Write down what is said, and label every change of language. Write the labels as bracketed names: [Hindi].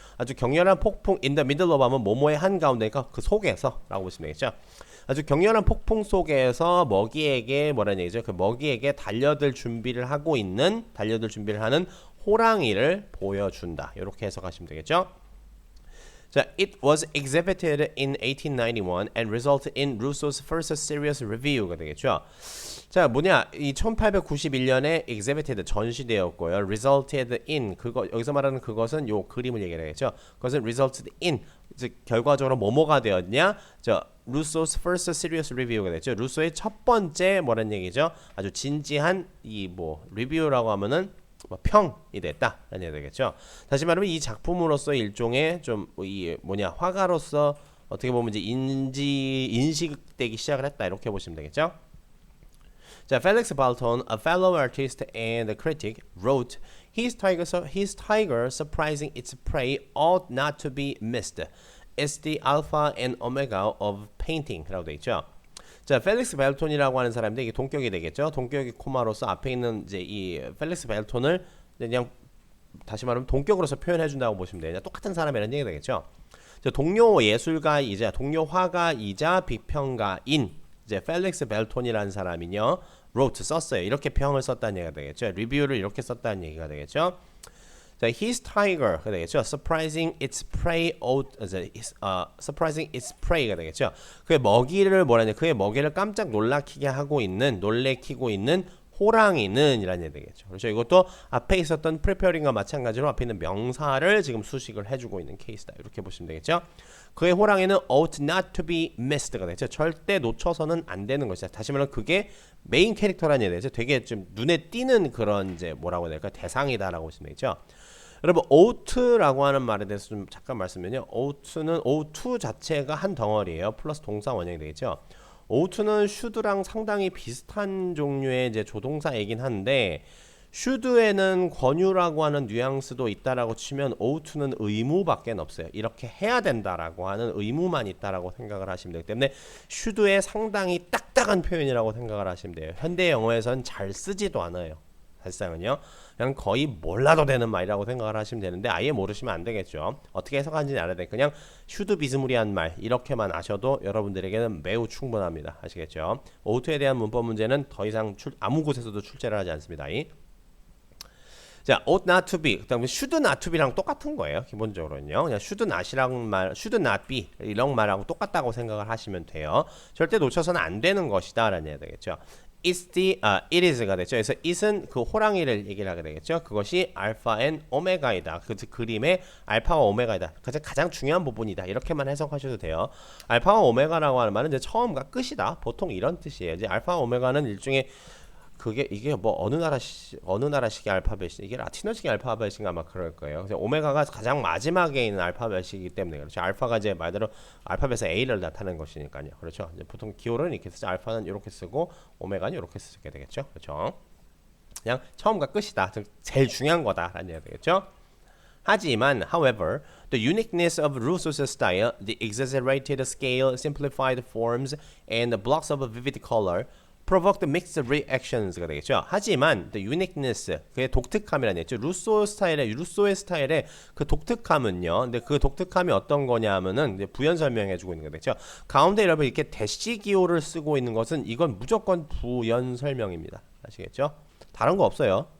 [Korean] 아주 격렬한 폭풍 [English] in the middle of [Korean] 하면 뭐뭐의 한가운데니까 그 속에서라고 보시면 되겠죠. 아주 격렬한 폭풍 속에서 먹이에게 뭐라는 얘기죠? 그 먹이에게 달려들 준비를 하는 호랑이를 보여준다. 이렇게 해석하시면 되겠죠. [English] 자, it was exhibited in 1891 and resulted in Rousseau's first serious review가 [Korean] 되겠죠. 자, 뭐냐? 이 1891년에 [English] exhibited [Korean] 전시되었고요. [English] resulted in [Korean] 그거 여기서 말하는 그것은 요 그림을 얘기하겠죠. 그것은 resulted in 즉 결과적으로 뭐뭐가 되었냐? [English] 저 Rousseau's first serious review가 [Korean] 됐죠. 루소의 첫 번째 뭐란 얘기죠? 아주 진지한 이 뭐 리뷰라고 하면은 뭐 평이 됐다라는 얘기 되겠죠. 다시 말하면 이 작품으로서 일종의 좀 이 뭐냐 화가로서 어떻게 보면 이제 인식되기 시작을 했다 이렇게 보시면 되겠죠. [English] 자, Felix Balton, a fellow artist and a critic, wrote, his tiger surprising its prey ought not to be missed. It's the alpha and omega of painting라고 [Korean] 돼 있죠. 자, 펠릭스 벨톤이라고 하는 사람인데 이게 동격이 되겠죠. 동격이 코마로서 앞에 있는 이제 이 펠릭스 벨톤을 그냥 다시 말하면 동격으로서 표현해 준다고 보시면 돼요. 똑같은 사람이라는 얘기 되겠죠. 자, 동료 예술가이자 동료 화가이자 비평가인 이제 펠릭스 벨톤이라는 사람이요. wrote 썼어요. 이렇게 평을 썼다는 얘기가 되겠죠. 리뷰를 이렇게 썼다는 얘기가 되겠죠. 자, [English] his tiger [Korean] 가 되겠죠. [English] surprising its prey surprising its prey가 되겠죠. [Korean] 그의 먹이를 뭐라냐? 그의 먹이를 깜짝 놀라키게 하고 있는 놀래키고 있는 호랑이는 이라는 얘기 되겠죠. 그렇죠. 이것도 앞에 있었던 preparing과 마찬가지로 앞에 있는 명사를 지금 수식을 해주고 있는 케이스다. 이렇게 보시면 되겠죠. 그의 호랑이는 [English] ought not to be missed가 [Korean] 되겠죠. 절대 놓쳐서는 안 되는 것이다. 다시 말하면 그게 메인 캐릭터라는 얘기 되죠. 되게 좀 눈에 띄는 그런 이제 뭐라고 해야 될까 대상이다라고 보시면 되겠죠. 여러분 ought라고 하는 말에 대해서 좀 잠깐 말씀드리면요. ought는 ought 자체가 한 덩어리예요. 플러스 동사 원형이 되겠죠. ought는 should랑 상당히 비슷한 종류의 이제 조동사이긴 한데 should에는 권유라고 하는 뉘앙스도 있다라고 치면 ought는 의무밖에 없어요. 이렇게 해야 된다라고 하는 의무만 있다라고 생각을 하시면 되기 때문에 should의 상당히 딱딱한 표현이라고 생각을 하시면 돼요. 현대 영어에서는 잘 쓰지도 않아요. 사실상은요. 그냥 거의 몰라도 되는 말이라고 생각을 하시면 되는데 아예 모르시면 안 되겠죠. 어떻게 해석하는지는 알아야 돼. 그냥 should 비스무리한 말 이렇게만 아셔도 여러분들에게는 매우 충분합니다. 아시겠죠? ought에 대한 문법 문제는 더 이상 아무 곳에서도 출제를 하지 않습니다. 자, [English] ought not to be, [Korean] 그다음에 [English] should not to be [Korean] 랑 똑같은 거예요. 기본적으로는요. 그냥 should not이랑 말, [English] should not be [Korean] 이런 말하고 똑같다고 생각을 하시면 돼요. 절대 놓쳐서는 안 되는 것이다라는 얘기가 되겠죠. [English] it is [Korean] 가 됐죠. 그래서 it은 그 호랑이를 얘기를 하게 되겠죠. 그것이 알파 앤 오메가이다. 그 그림의 알파와 오메가이다. 가장 중요한 부분이다. 이렇게만 해석하셔도 돼요. 알파와 오메가라고 하는 말은 이제 처음과 끝이다. 보통 이런 뜻이에요. 이제 알파와 오메가는 일종의 이게 뭐 어느 나라식의 알파벳이 이게 라틴어식의 알파벳인가 아마 그럴 거예요. 그래서 오메가가 가장 마지막에 있는 알파벳이기 때문에 그렇죠. 알파가 이제 말대로 알파벳의 A를 나타내는 것이니까요. 그렇죠. 이제 보통 기호는 이렇게 쓰죠. 알파는 이렇게 쓰고 오메가는 이렇게 쓰게 되겠죠. 그렇죠. 그냥 처음과 끝이다. 즉 제일 중요한 거다라는 얘기가 되겠죠. 하지만, [English] however, the uniqueness of Rousseau's style, the exaggerated scale, simplified forms, and the blocks of vivid color provoked mixed reactions가 [Korean] 되겠죠. 하지만 [English] the uniqueness, [Korean] 그의 독특함이라는 얘기죠. 루소의 스타일의 그 독특함은요. 근데 그 독특함이 어떤 거냐면은 이제 부연 설명해주고 있는 거겠죠. 가운데 여러분 이렇게 대시 기호를 쓰고 있는 것은 이건 무조건 부연 설명입니다. 아시겠죠? 다른 거 없어요.